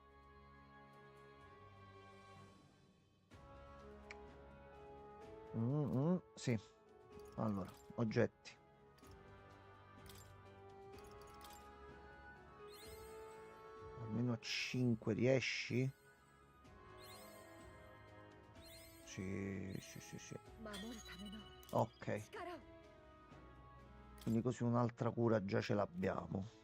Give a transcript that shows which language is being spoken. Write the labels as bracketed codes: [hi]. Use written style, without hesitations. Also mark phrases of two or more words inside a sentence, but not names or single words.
[it] Sì. Allora, oggetti. Almeno a 5 riesci? Sì, sì, sì, sì. [ja] 守るための [it] Ok. [ja] 力を。 [it] Quindi così un'altra cura già ce l'abbiamo.